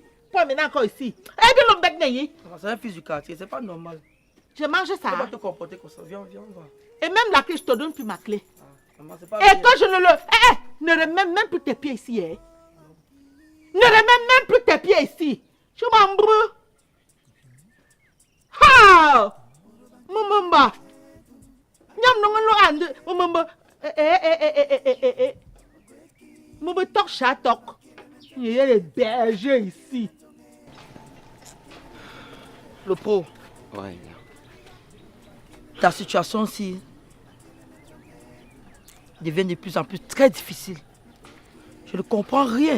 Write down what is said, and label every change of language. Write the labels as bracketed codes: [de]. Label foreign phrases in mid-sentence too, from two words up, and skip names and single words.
[fr] Toi maintenant encore ici. C'est un fils du quartier, c'est pas normal. Je mange ça. Tu vas te comporter comme ça. Viens, on va. Et même la clé, je te donne plus ma clé. Maman, c'est pas Et bien. quand je ne le... ne remets même plus tes pieds ici. Hein. Ne remets même plus tes pieds ici. Je m'embrue. Ha! Mumamba. Nyam non no ande. Mumamba. Mumamba tok chatok. Il y a les bergers ici. Le pro. Ouais. Ta situation aussi devient de plus en plus très difficile. Je ne comprends rien.